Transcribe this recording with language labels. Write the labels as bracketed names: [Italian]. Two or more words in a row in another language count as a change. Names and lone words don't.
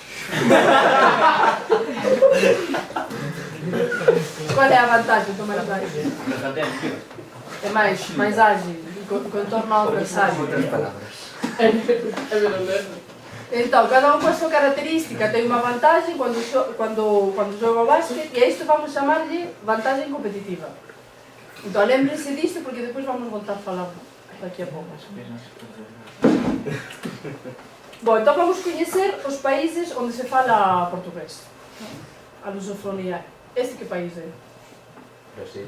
[Galician] Qual é a vantaxe do máis baixo? [Spanish] Pero saltemos, tío. [Galician] É máis ágil, contorno ao adversario. Outras palabras. É verdade. Então, cada un coa súa característica ten unha vantaxe cando xoga o básquet, e a isto vamos chamarlle vantaxe competitiva. [Portuguese] Então, lembrense disto porque depois vamos voltar a falar daqui a pouco. [Galician] Bom, então vamos coñecer os países onde se fala portugués. A lusofonía. Este que país é? Brasil.